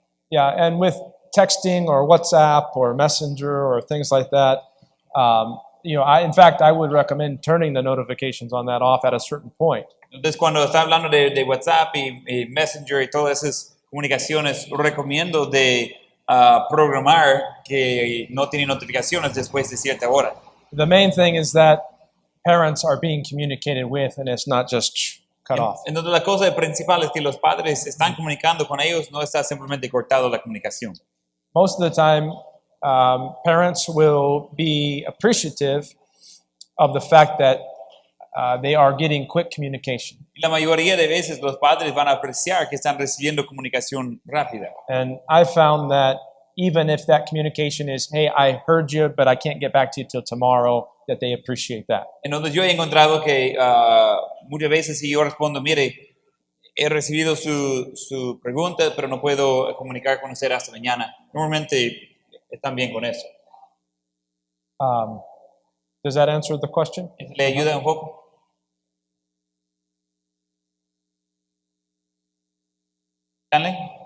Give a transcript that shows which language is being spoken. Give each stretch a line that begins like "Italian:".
English: Yeah, and with texting or WhatsApp or Messenger or things like that, in fact, I would recommend turning the notifications on that off at a certain point.
Spanish: Entonces, cuando está hablando de WhatsApp y Messenger y todas esas comunicaciones, recomiendo de programar que no tiene notificaciones después de cierta hora.
English: The main thing is that parents are being communicated with and it's not just cut off.
Spanish: Entonces, la cosa principal es que los padres están comunicando con ellos, no está simplemente cortado la comunicación.
English: Most of the time, parents will be appreciative of the fact that they are getting quick communication.
Spanish: La mayoría de veces los padres van a apreciar que están recibiendo comunicación rápida.
English: And I found that even if that communication is, hey, I heard you, but I can't get back to you till tomorrow, that they appreciate that.
Spanish: Entonces yo he encontrado que muchas veces si yo respondo, mire, he recibido su pregunta, pero no puedo comunicar con usted hasta mañana. Normalmente están bien con eso.
English: Does that answer the question?
Spanish: ¿Le ayuda un poco? Stanley?